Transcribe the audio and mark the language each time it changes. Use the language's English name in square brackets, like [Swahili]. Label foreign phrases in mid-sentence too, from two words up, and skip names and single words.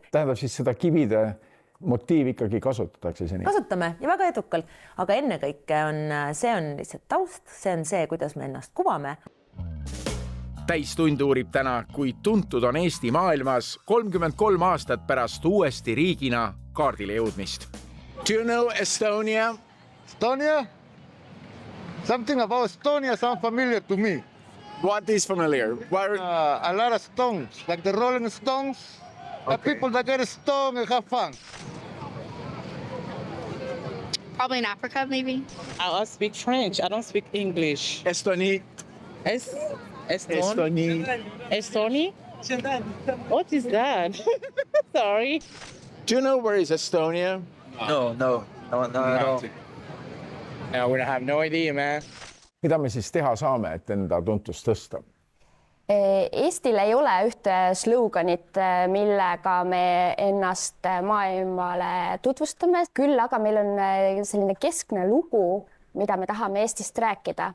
[Estonian] Tähendab siis seda kivide motiiv ikkagi kasutatakse seni? Kasutame ja väga edukalt, aga ennekõike see on lihtsalt taust, see on see, kuidas me ennast kuvame. Täistund uurib täna, kui tuntud on Eesti maailmas 33 aastat pärast uuesti riigina kaardile jõudmist. [English] Do you know Estonia? Estonia? Something about Estonia sounds familiar to me. What is familiar? A lot of stones, like the Rolling Stones. Okay. The people that get stoned and have fun. Probably in Africa, maybe. I speak French. I don't speak English. Estonie. Estonie. Estonie? What is that? Sorry. Do you know where is Estonia? No at all. No, we have no idea, man. [Estonian] Mida me siis teha saame, et enda tuntust tõsta? Eestil ei ole ühte sloganit, millega me ennast maailmale tutvustame. Küll aga meil on selline keskne lugu, mida me tahame Eestist rääkida.